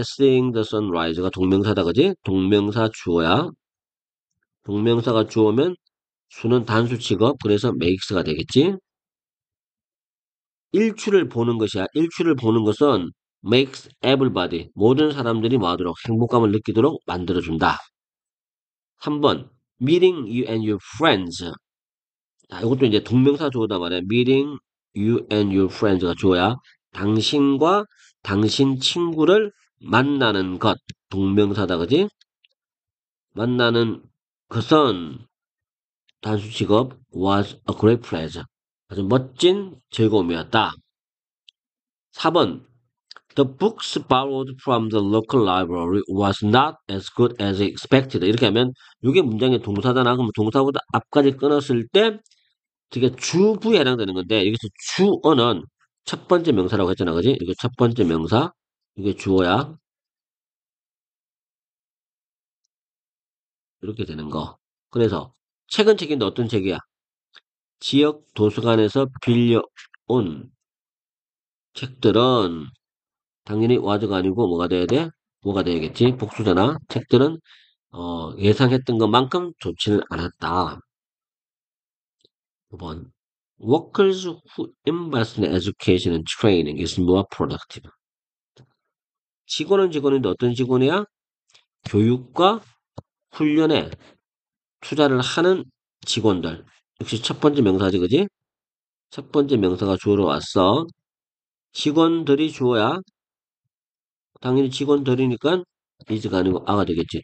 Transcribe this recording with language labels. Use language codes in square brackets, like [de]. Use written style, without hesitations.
[en] seeing the sunrise [ko] 가 동명사다 그지? 동명사 주어야. 동명사가 주어면 수는 단수 취급 그래서 makes가 되겠지? 일출을 보는 것이야. 일출을 보는 것은 [en] makes everybody [ko] 모든 사람들이 뭐하도록 행복감을 느끼도록 만들어준다. [en] 3번 meeting you and your friends. [ko] 자, 이것도 이제 동명사 주어다 말이야. [en] meeting you and your friends가 주어야. [ko] 당신과 당신 친구를 만나는 것 동명사다 그지? 만나는 것은 단수 직업 [en] was a great pleasure. [ko] 아주 멋진 즐거움이었다. [en] 4번 The books borrowed from the local library was not as good as expected. [ko] 이렇게 하면 이게 문장의 동사잖아. 그럼 동사보다 앞까지 끊었을 때 이게 주부에 해당되는 건데 여기서 주어는 첫 번째 명사라고 했잖아. 그지? 이게 첫 번째 명사. 이게 주어야. 이렇게 되는 거. 그래서 책은 책인데 어떤 책이야? 지역 도서관에서 빌려온 책들은 당연히 와드가 아니고 뭐가 돼야 돼? 뭐가 돼야겠지? 복수잖아. 책들은 예상했던 것만큼 좋지는 않았다. 5번. [en] Workers who invest in education and training is more productive. [ko] 직원은 직원인데 어떤 직원이야? 교육과 훈련에 투자를 하는 직원들. 역시 첫 번째 명사지, 그지? 첫 번째 명사가 주어로 왔어. 직원들이 주어야 당연히 직원들이니까 is가 아니고 a가 되겠지.